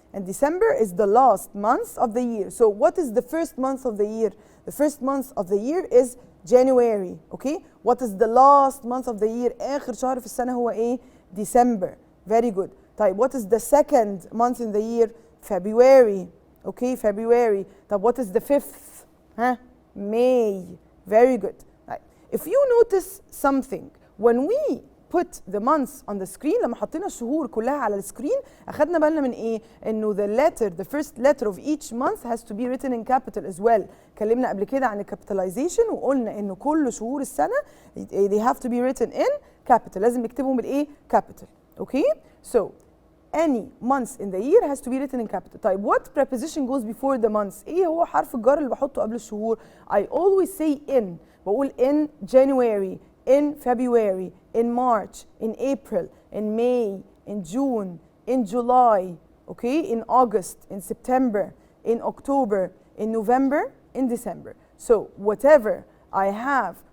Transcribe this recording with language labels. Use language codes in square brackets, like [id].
[en] And December is the last month of the year. So what is the first month of the year? The first month of the year is January. Okay? What is the last month of the year? [ar] آخر شهر في السنة هو إيه؟ December. [en] Very good. طيب what is the second month in the year? February. Okay, February. طب what is the fifth? May. Very good. Right. If you notice something, when we put the months on the screen, [ar] لما حطينا الشهور كلها على السكرين أخدنا بالنا من إيه؟ إنه [en] the first letter of each month has to be written in capital as well. [ar] اتكلمنا قبل كده عن الكابيتاليزيشن وقلنا إنه كل شهور السنة [en] they have to be written in capital. [ar] لازم نكتبهم بالإيه؟ capital. [en] Okay? So any months in the year has to be written in capital. طيب what preposition goes before the months? [ar] إيه هو حرف الجر اللي بحطه قبل الشهور؟ [en] I always say in. بقول in January, in February, in March, in April, in May, in June, in July, okay, in August, in September, in October, in November, in December. So whatever I have